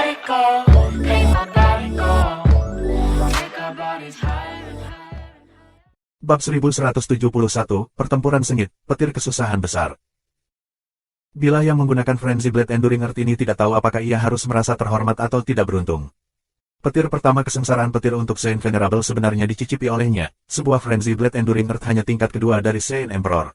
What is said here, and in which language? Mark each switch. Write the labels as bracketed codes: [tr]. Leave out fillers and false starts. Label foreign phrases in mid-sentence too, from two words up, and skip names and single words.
[en] go, make my body go. Take our bodies higher and higher. [id] Bab 1171, Pertempuran Sengit, Petir Kesusahan Besar. Bila yang menggunakan Frenzy Blade Enduring Earth ini tidak tahu apakah ia harus merasa terhormat atau tidak beruntung. Petir pertama kesengsaraan petir untuk Saint Venerable sebenarnya dicicipi olehnya, sebuah Frenzy Blade Enduring Earth hanya tingkat kedua dari Saint Emperor.